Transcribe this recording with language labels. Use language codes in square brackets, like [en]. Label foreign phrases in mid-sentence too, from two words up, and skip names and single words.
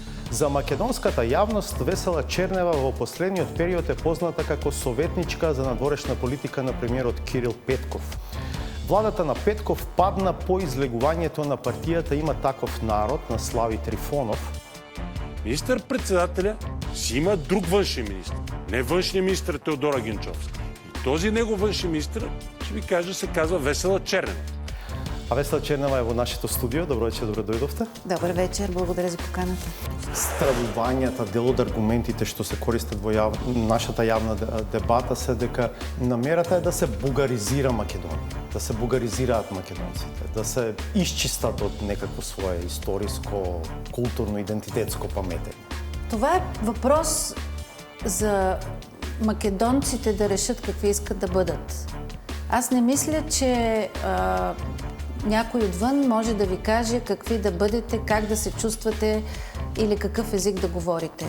[mk] За македонската јавност Весела Чернева во последниот период е позната како советничка за надворешна политика на премиерот Кирил Петков. Владата на Петков падна по излегувањето на партијата Има таков народ на Слави Трифонов. [bg] Министър-председателя си има друг външен министр, не външния министр Теодора Генчовска. И този негов външен министр, ще ви кажа, се казва Весела Чернева. [mk] А Весела Чернева е во нашето студио. Добро вечер, добре дојдовте. [bg] Добър вечер, благодаря за поканата. [mk] Стравувањата, дел од аргументите што се користат во нашата јавна дебата се дека намерата е да се бугаризира Македонија, да се бугаризираат македонците, да се исчистат од некакво свое историско, културно, идентитетско паметење. [bg] Това е въпрос за македонците да решат какви искат да бъдат. Аз не мисля, че някой отвън може да ви каже какви да бъдете, как да се чувствате или какъв език да говорите.